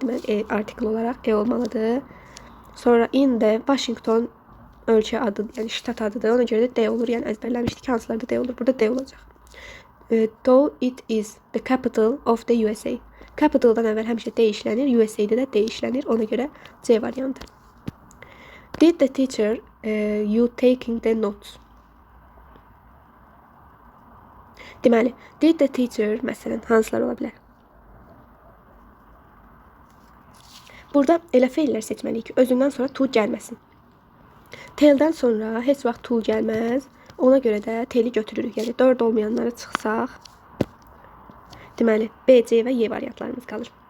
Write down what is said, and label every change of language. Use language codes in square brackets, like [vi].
[az] Deməli, article olaraq E olmalıdır. Sonra [en] in the Washington [az] ölkə adıdır, yəni ştat adıdır. Ona görə də D olur. Yəni əzbərləmişdik, hansılarda D olur. Burada D olacaq. [en] Though it is the capital of the USA. [az] Capitaldan əvvəl həmişə D işlənir, USA'də də D işlənir. Ona görə C variantı. [en] Did the teacher you taking the notes? [az] Deməli, [en] did the teacher, [az] məsələn, hansılar ola bilər? Burada elə feillər seçməliyik ki, özündən sonra to gəlməsin. Tell'dən sonra heç vaxt to gəlməz. Ona görə də teli götürürük. Yəni 4 olmayanlara çıxsaq, deməli, B, C və Y variantlarımız qalır.